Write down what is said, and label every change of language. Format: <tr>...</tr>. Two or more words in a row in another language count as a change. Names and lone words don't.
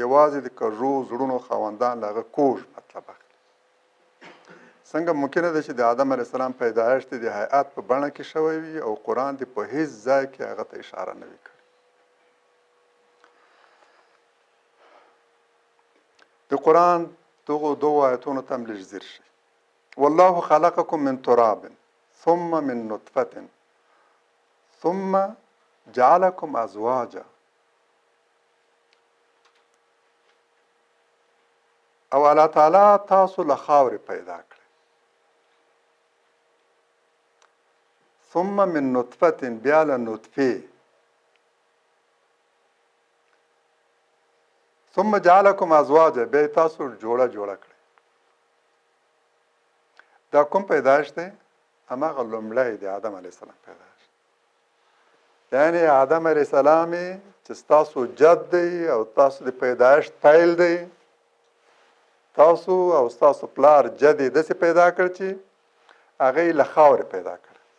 <ps>یوازې د کږو زړونو خاوندان له هغه کوږ مطلب اخلي. څنګه ممکنه ده چې د آدم علیه السلام پیدایښت د هیئت په بڼه کې شوی وي او قرآن دې په هیڅ ځای کې هغه ته اشاره نه وي کړې. د قرآن دغو دوو آیتونو ته هم لږ ځیر شئ.</ps> <ar>والله خلقکم من تراب ثم من نطفة ثم جعلکم ازواجا.</ar> <ps>او الله تعالی تاسو له خاورې پیدا کړئ.</ps> <ar>ثم من نطفة</ar> <ps>بیا له نطفې.</ps> <ar>ثم جعلکم ازواجا</ar> <ps>بیا تاسو جوړه کړئ. دا کوم پیدایښت دی؟ هماغه لومړی د آدم علیه السلام پیدایښت. یعنی آدم علیه السلام چې ستاسو جد دی او تاسو د پیدایښت پیل دی، تاسو او ستاسو پلار جد یې داسې پیدا کړ چې هغه یې له خاورې پیدا کړ.</ps>